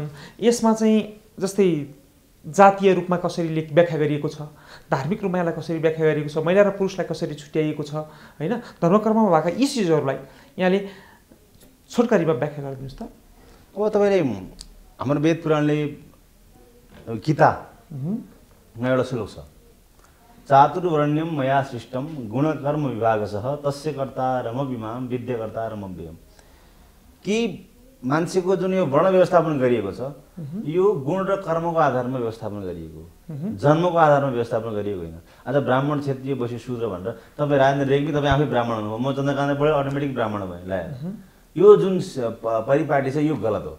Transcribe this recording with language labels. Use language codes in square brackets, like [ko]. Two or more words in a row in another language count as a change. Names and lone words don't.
[ne] यसमा चाहिँ जस्तै जातीय रूपमा कसरी व्याख्या गरिएको छ, धार्मिक रूपमा यसलाई कसरी व्याख्या गरिएको छ, महिला र पुरुषलाई कसरी छुट्याइएको छ, होइन, धर्मकर्ममा भएका यी चिजहरूलाई यहाँले छोटकरीमा व्याख्या गरिदिनुहोस् त। अब तपाईँले हाम्रो वेद पुराणले गीतामा एउटा श्लोक छ, [sa] चातुर्वर्ण्यम मया सृष्टम गुणकर्म विभागसह तस्य कर्ता रमविमाम विद्यकर्ता रमव्ययम, [ne] कि मान्छेको जुन यो वर्ण व्यवस्थापन गरिएको छ यो गुण र कर्मको आधारमा व्यवस्थापन गरिएको हो, जन्मको आधारमा व्यवस्थापन गरिएको होइन। आज ब्राह्मण, क्षत्रिय, वैश्य, शूद्र भनेर तपाईँ राजेन्द्र रेग्मी तपाईँ आफै ब्राह्मण हुनुभयो, म चन्द्रकान्त पढेँ अटोमेटिक ब्राह्मण भएँ ल्याएर, यो जुन परिपाटी छ यो गलत हो।